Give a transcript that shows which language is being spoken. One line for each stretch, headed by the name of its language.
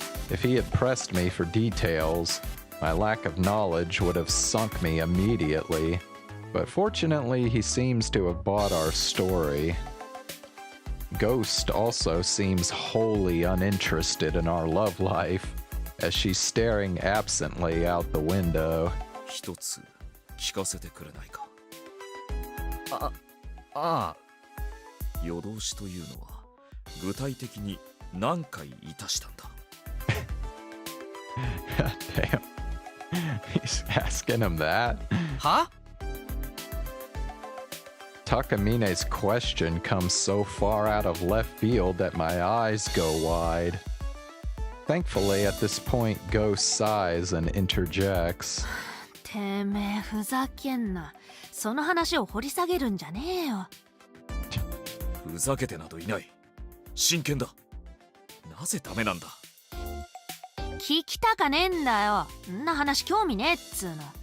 English: If he had pressed me for details, my lack of knowledge would have sunk me immediately. But fortunately, he seems to have bought our story. Ghost also seems wholly uninterested in our love life, as she's staring absently out the window.
Japanese: 一つ聞かせてくれないか？夜通しというのは具体的に何回いたしたんだ？
English: Damn. He's asking him that? Huh? Takamine's question comes so far out of left field that my eyes go wide. Thankfully, at this point, Ghost sighs and interjects.
Japanese: てめえふざけんな。その話を掘り下げるんじゃねえよ。ふざけてなどいない。真剣だ。なぜダメなんだ。聞きたかねえんだよ。んな話興味ねえっつうの。